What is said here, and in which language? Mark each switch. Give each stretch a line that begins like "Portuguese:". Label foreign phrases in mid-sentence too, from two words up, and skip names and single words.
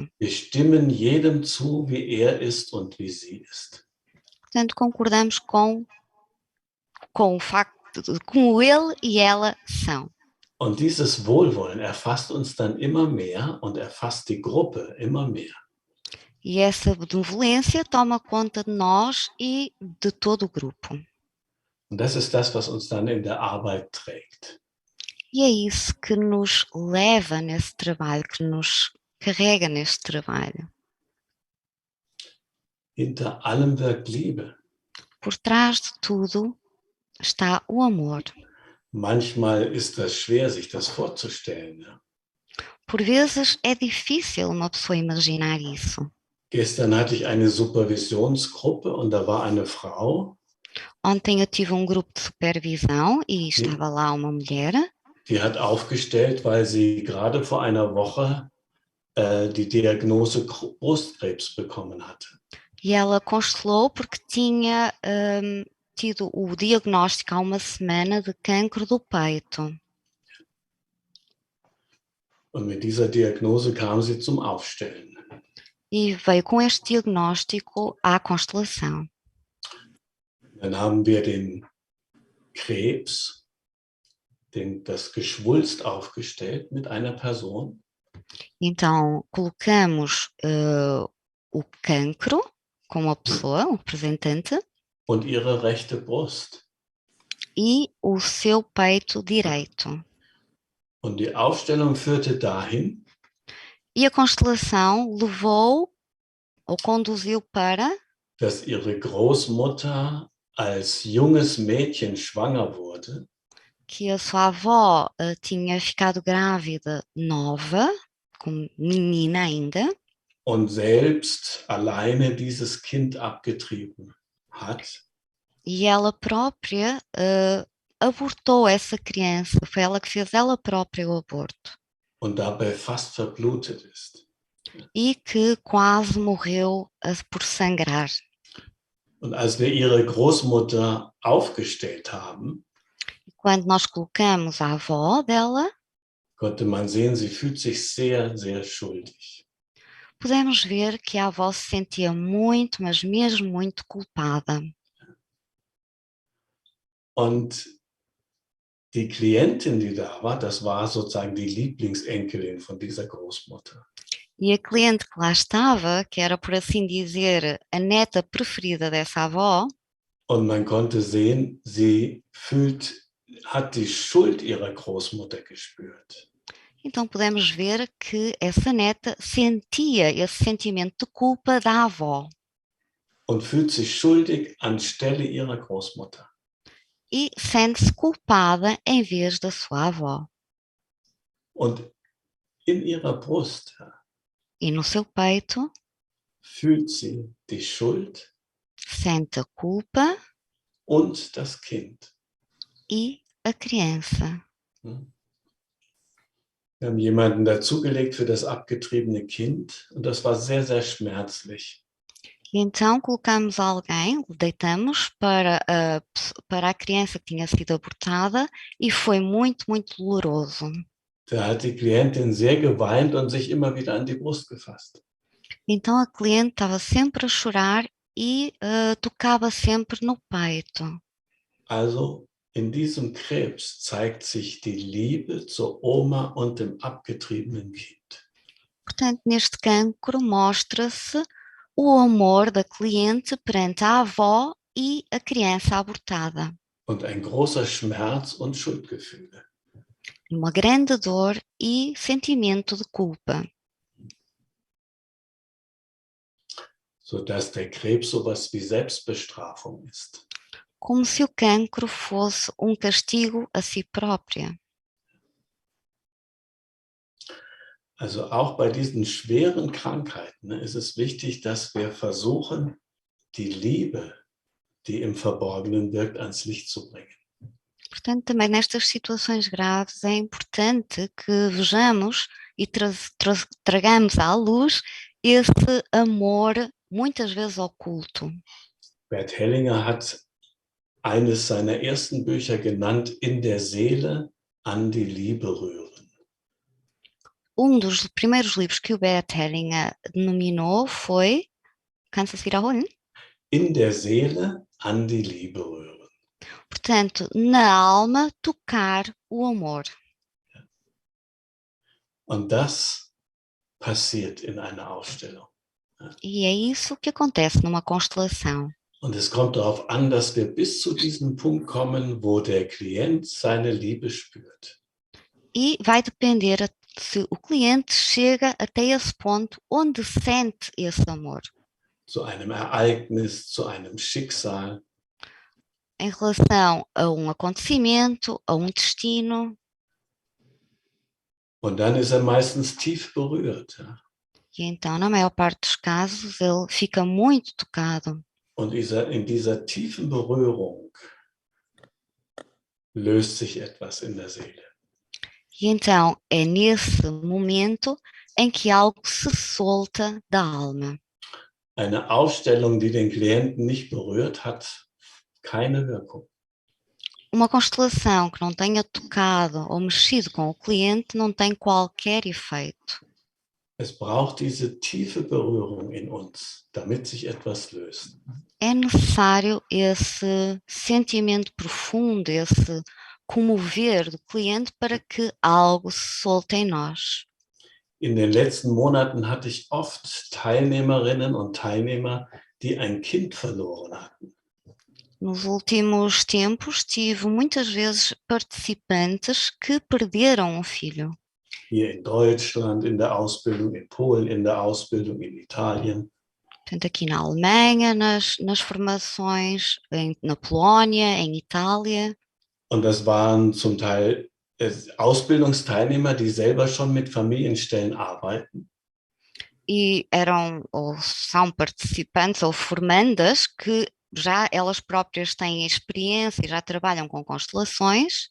German: Wir stimmen jedem zu, wie er ist und wie sie ist.
Portuguese: Portanto, concordamos com o facto de como ele e ela são.
German: Und dieses Wohlwollen erfasst uns dann immer mehr und erfasst die Gruppe immer mehr.
Portuguese: E essa benevolência toma conta de nós e de todo o grupo.
German: Und das ist das, was uns dann in der Arbeit trägt.
Portuguese: E é isso que nos leva nesse trabalho, que nos carrega neste trabalho.
German: Hinter allem wirkt Liebe.
Portuguese: Por trás de tudo está o amor.
German: Manchmal ist das schwer, sich das vorzustellen. Ja.
Portuguese: Por vezes é difícil uma pessoa imaginar isso.
German: Gestern hatte ich eine Supervisionsgruppe und da war eine Frau.
Portuguese: Ontem eu tive um grupo de supervisão e estava lá uma mulher.
German: Die hat aufgestellt, weil sie gerade vor einer Woche die Diagnose Brustkrebs bekommen hatte.
Portuguese: E ela constelou porque tinha tido o diagnóstico há uma semana de cancro do peito.
German: Und mit dieser Diagnose kam sie zum Aufstellen.
Portuguese: E veio com este diagnóstico à constelação.
German: Dann haben wir den Krebs, das Geschwulst aufgestellt mit einer Person.
Portuguese: Então, colocamos o cancro com uma pessoa, um representante,
German: Und ihre rechte Brust.
Portuguese: e o seu peito direito.
German: Und die Aufstellung führte dahin,
Portuguese: E a constelação levou ou conduziu para
German: dass ihre Großmutter als junges Mädchen schwanger wurde.
Portuguese: Que a sua avó tinha ficado grávida nova, como menina ainda,
German: Und selbst alleine dieses Kind abgetrieben hat.
Portuguese: e ela própria abortou essa criança. Foi ela que fez ela própria o aborto.
German: Und dabei fast verblutet ist.
Portuguese: E que quase morreu por sangrar.
German: Und als wir ihre Großmutter aufgestellt haben,
Portuguese: Quando nós colocamos a avó dela,
German: konnte man sehen, sie fühlt sich sehr, sehr schuldig.
Portuguese: pudemos ver que a avó se sentia muito, mas mesmo muito culpada.
German: Und die Klientin, die da war, das war sozusagen die Lieblingsenkelin von dieser Großmutter.
Portuguese: E a cliente que lá estava, que era, por assim dizer, a neta preferida dessa avó,
German: und man konnte sehen, sie hat die Schuld ihrer Großmutter gespürt.
Portuguese: então podemos ver que essa neta sentia esse sentimento de culpa da avó.
German: Und fühlt sich schuldig anstelle ihrer Großmutter.
Portuguese: E sente-se culpada em vez da sua avó.
German: Und in ihrer Brust
Portuguese: E no seu peito
German: fühlt sie die Schuld
Portuguese: sente a culpa
German: und das Kind.
Portuguese: e a criança.
German: Wir haben jemanden dazugelegt für das abgetriebene Kind und das war sehr, sehr schmerzlich.
Portuguese: E então colocamos alguém, deitamos para a criança que tinha sido abortada e foi muito, muito doloroso.
German: Da hat die Klientin sehr geweint und sich immer wieder an die Brust gefasst.
Portuguese: Então a cliente estava sempre a chorar e tocava sempre no peito.
German: Also in diesem Krebs zeigt sich die Liebe zur Oma und dem abgetriebenen Kind.
Portuguese: Portanto, neste cancro mostra-se o amor da cliente perante a avó e a criança abortada.
German: Und ein großer Schmerz und Schuldgefühle.
Portuguese: Uma grande dor e sentimento de culpa.
German: Sodass der Krebs sowas wie Selbstbestrafung ist.
Portuguese: Como se o cancro fosse um castigo a si própria.
German: Also auch bei diesen schweren Krankheiten ist es wichtig, dass wir versuchen, die Liebe, die im Verborgenen wirkt, ans Licht zu bringen.
Portuguese: Portanto, também nestas situações graves é importante que vejamos e tragamos à luz esse amor muitas vezes oculto.
German: Bert Hellinger hat eines seiner ersten Bücher genannt, In der Seele an die Liebe rühren.
Portuguese: Dos primeiros livros que o Bert Hellinger denominou foi,
German: kannst du es wiederholen? In der Seele an die Liebe rühren.
Portuguese: Portanto, na alma tocar o amor.
German: Und das passiert in einer Ausstellung.
Portuguese: E é isso que acontece numa constelação.
German: Und es kommt darauf an, dass wir bis zu diesem Punkt kommen, wo der Klient seine Liebe spürt.
Portuguese: E vai depender se o cliente chega até esse ponto onde sente esse amor.
German: Zu einem Ereignis, zu einem Schicksal.
Portuguese: Em relação a acontecimento, a destino.
German: Und dann ist er meistens tief berührt. Ja?
Portuguese: E então, na maior parte dos casos, ele fica muito tocado.
German: Und in dieser tiefen Berührung löst sich etwas in der Seele.
Portuguese: E então, é nesse momento em que algo se solta da alma.
German: Eine Ausstellung, die den Klienten nicht berührt, hat keine Wirkung.
Portuguese: Uma constelação que não tenha tocado ou mexido com o cliente não tem qualquer efeito.
German: Es braucht diese tiefe Berührung in uns, damit sich etwas löst.
Portuguese: É necessário esse sentimento profundo, esse comover do cliente para que algo se solte em nós.
German: In den letzten Monaten hatte ich oft Teilnehmerinnen und Teilnehmer, die ein Kind verloren hatten.
Portuguese: Nos últimos tempos, tive muitas vezes participantes que perderam um filho.
German: Hier in Deutschland in der Ausbildung, in Polen in der Ausbildung, in Italien.
Portuguese: Tanto aqui na Alemanha, nas formações, na Polónia, em Itália.
German: Und das waren zum Teil Ausbildungsteilnehmer, die selber schon mit Familienstellen arbeiten.
Portuguese: E eram ou são participantes ou formandas que já elas próprias têm experiência e já trabalham com constelações.